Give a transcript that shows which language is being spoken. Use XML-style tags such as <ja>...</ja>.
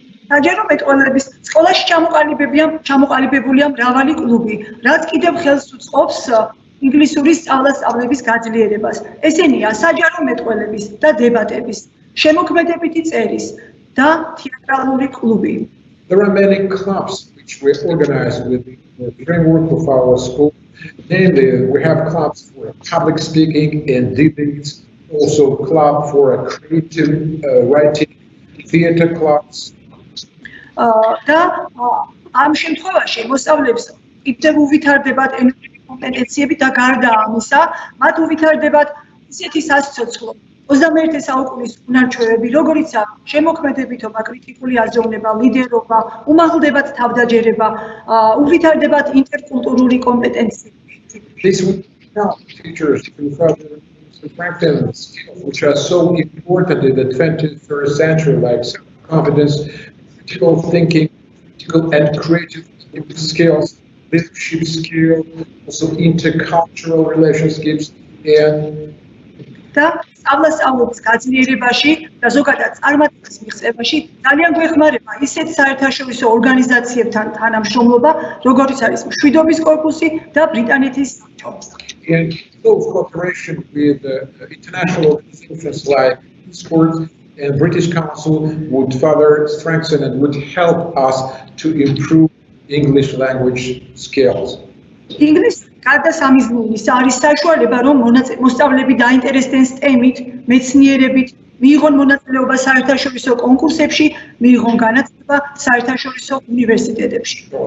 <ka>საჯარო მეტყველების სკოლაში ჩამოყალიბებულია მრავალი კლუბი, რაც კიდევ ხელს უწყობს ინგლისურის სწავლების გაძლიერებას. ესენია საჯარო მეტყველების და დებატების, შემოქმედებითი წერის და თეატრალური კლუბი.</ka> <en>There are many clubs which we organize within the framework of our school. Namely, we have clubs for public speaking and debates, also club for creative writing, theater clubs.</en> <ka>და ამ შემთხვევაში მოსწავლეებს კიდევ უვითარდებათ ენური კომპეტენციები და გარდა ამისა, მათ უვითარდებათ ისეთი სასიცოცხლო 21 საუკუნის უნარჩვევები, როგორიცაა შემოქმედებითობა, კრიტიკული აზროვნება, ლიდერობა, უმაღლდებათ თავდაჯერება, უვითარდებათ ინტერკულტურული კომპეტენციები.</ka> <en>This would help teachers to further strengthen skills which are so important in the 21st century, like self-confidence, critical thinking, critical and creative skills, leadership skills, also intercultural relationships, and</en> <ka>და სწავლასწავლობის გაძლიერებაში და ზოგადად წარმატების მიღწევაში ძალიან გვეხმარება ისეთ საერთაშორისო ორგანიზაციებთან თანამშრომლობა, როგორიც არის მშვიდობის კორპუსი და ბრიტანეთის საბჭო.</ka> <en>And close cooperation with international organizations like Discord and British Council would further strengthen and would help us to improve English language skills.</en> <ka>ინგლისური გადასამიზნელის არის საშუალება, რომ მოსწავლეები დაინტერესდნენ STEM-ით, მეცნიერებით, მიიღონ მონაწილეობა საერთაშორისო კონკურსებში, მიიღონ განათლება საერთაშორისო უნივერსიტეტებში.</ka>